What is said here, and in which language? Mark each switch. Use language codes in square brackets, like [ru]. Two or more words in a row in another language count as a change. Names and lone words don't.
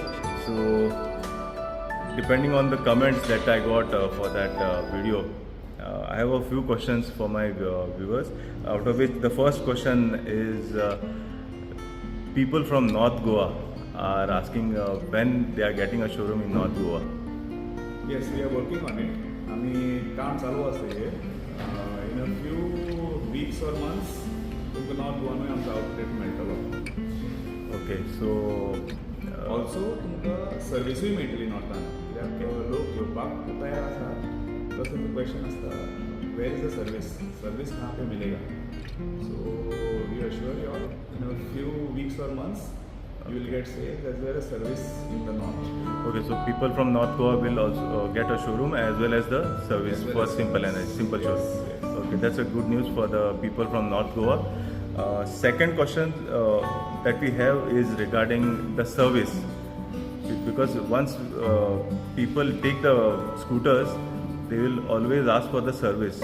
[en] So depending on the comments that I got for that video, I have a few questions for my viewers, out of which the first question is people from North Goa are asking when they are getting a showroom in North Goa. Yes, we are working on it. [kok] आम्ही काम चालू असते [en] in a few weeks or months [kok] तुमकां नॉर्थ गोवानूय आमचो आउटलेट मेळटलो. [en] Okay, so [kok] ऑल्सो तुमकां सर्विसूय मेळटली नॉर्थान, कित्याक लोक येवपाक तयार आसा. तर तुमकां क्वेश्चन आसता [en] where is the service [hi] कहाँ पे मिलेगा. [en] so we assure you all in a few weeks और मंथ्स you will get saved as well as service in the north. okay, so people from North Goa will also get a showroom as well as the service for Simple Energy, Simple Showroom. Yes. Okay, that's a good news for the people from North Goa. Second question that we have is regarding the service, because once people take the scooters, they will always ask for the service.